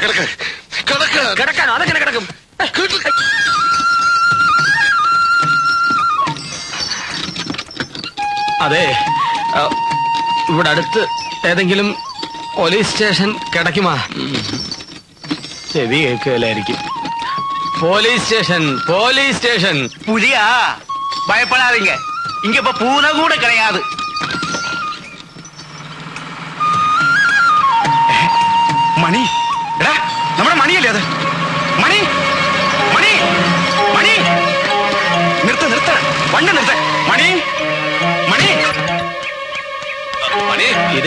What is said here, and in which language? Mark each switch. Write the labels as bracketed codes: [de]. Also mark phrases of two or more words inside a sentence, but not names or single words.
[ml] കിടക്കാനോ? അതെങ്ങനെ കിടക്കും? അതെ, ഇവിടെ അടുത്ത് ഏതെങ്കിലും [en] police station [ml] കിടക്കുമാ? ചെവി കേൾക്കലായിരിക്കും. [en] police station [ta] புலியா? பயப்படாதீங்க, இங்க இப்ப பூனை கூட கிடையாது. [ml] മണി, എടാ നമ്മുടെ മണിയല്ലേ അത്? മണി മണി മണി, നിർത്ത വണ്ടി നിർത്ത. മണി മണി ഇതേ